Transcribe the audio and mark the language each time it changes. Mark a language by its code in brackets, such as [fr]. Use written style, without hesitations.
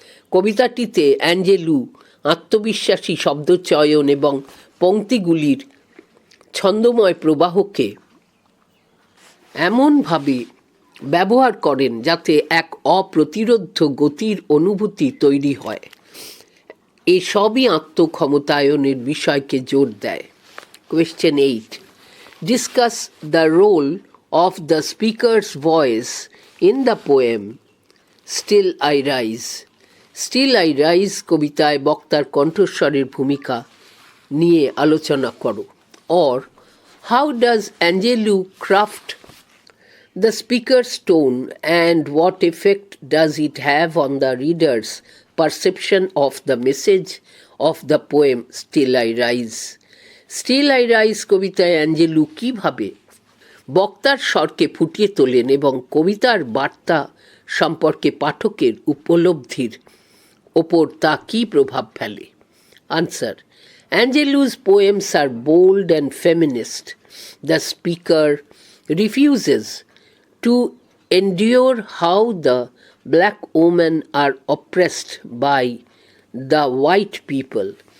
[bn] কবিতাটিতে অ্যাঞ্জেলু আত্মবিশ্বাসী শব্দচয়ন এবং পংক্তিগুলির ছন্দময় প্রবাহকে এমনভাবে ব্যবহার করেন যাতে এক অপ্রতিরোধ্য গতির অনুভূতি তৈরি হয়। এসবই আত্মক্ষমতায়নের বিষয়কে জোর দেয়। [en] Question 8. Discuss the role of the speaker's voice in the poem Still I Rise. [bn] Still I Rise কবিতায় বক্তার কণ্ঠস্বরের ভূমিকা নিয়ে আলোচনা করো। [en] Or how does Angelou craft the speaker's tone and what effect does it have on the reader's perception of the message of the poem Still I Rise? [bn] Still I Rise কবিতায় অ্যাঞ্জেলু কীভাবে বক্তার স্বরকে ফুটিয়ে তোলেন এবং কবিতার বার্তা সম্পর্কে পাঠকের উপলব্ধির ওপর তা কী প্রভাব ফেলে? [en] Answer: Angelou's poems are bold and feminist. The speaker refuses to endure how the black women are oppressed by the white people.